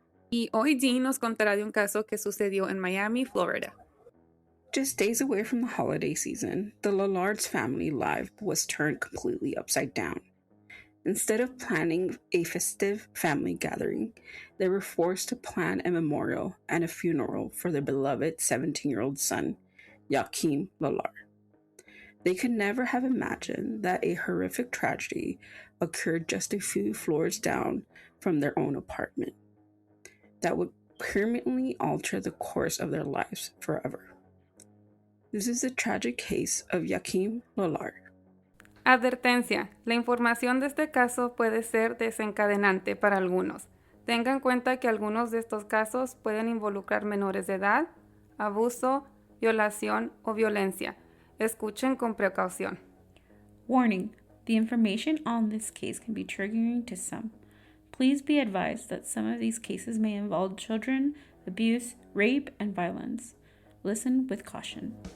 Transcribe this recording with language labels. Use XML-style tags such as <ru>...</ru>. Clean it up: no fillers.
<es>Y hoy Dee nos contará de un caso que sucedió en Miami, Florida.</es> <en>Just days away from the holiday season, the Lollar's family life was turned completely upside down. Instead of planning a festive family gathering, they were forced to plan a memorial and a funeral for their beloved 17-year-old son, Yahkeim Lollar. They could never have imagined that a horrific tragedy occurred just a few floors down from their own apartment that would permanently alter the course of their lives forever. This is the tragic case of Yahkeim Lollar.</en> <es>Advertencia: la información de este caso puede ser desencadenante para algunos. Tenga en cuenta que algunos de estos casos pueden involucrar menores de edad, abuso, violación o violencia. Escuchen con precaución.</es> <en>Warning: the information on this case can be triggering to some. Please be advised that some of these cases may involve children, abuse, rape, and violence. Listen with caution.</en>